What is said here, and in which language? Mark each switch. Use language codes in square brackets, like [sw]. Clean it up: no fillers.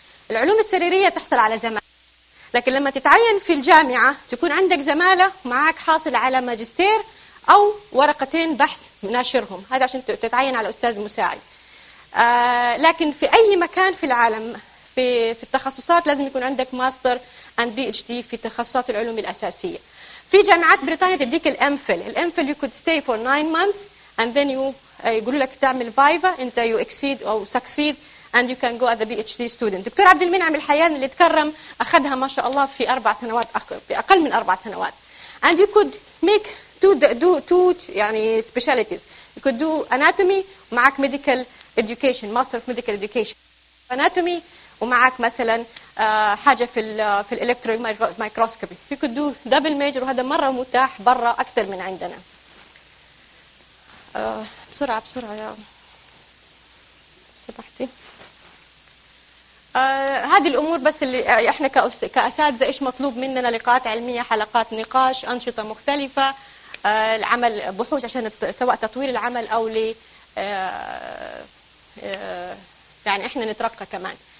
[ar] العلوم السريرية تحصل على زمالة، لكن لما تتعين في الجامعة تكون عندك زمالة معاك حاصل على ماجستير أو ورقتين بحث ناشرهم، هذا عشان تتعين على أستاذ مساعد. لكن في أي مكان في العالم في التخصصات لازم يكون عندك ماستر and PhD في تخصصات العلوم الأساسية. في جامعات بريطانيا تديك الأمفل، الأمفل [en] you could stay for 9 months and then you [ar] يقولوا لك تعمل فايفا أنت [en] you exceed or succeed and you can go as a PhD student. [ar] دكتور عبد المنعم الحيان اللي تكرم أخذها ما شاء الله في 4 سنوات، أقل من 4 سنوات، [en] and you could make do [ar] يعني specialties. [en] You could do anatomy معك medical education, master of medical education anatomy، [ar] ومعك مثلا حاجة في الالكترو مايكروسكوبي. [en] You could do double major [ar] وهذا مرة متاح برا أكثر من عندنا. بسرعة بسرعة يا سمحتي، هذه الأمور بس اللي إحنا كأساتذة إيش مطلوب مننا، لقاءات علمية، حلقات نقاش، أنشطة مختلفة، العمل بحوث عشان سواء تطوير العمل أو يعني إحنا نترقى كمان.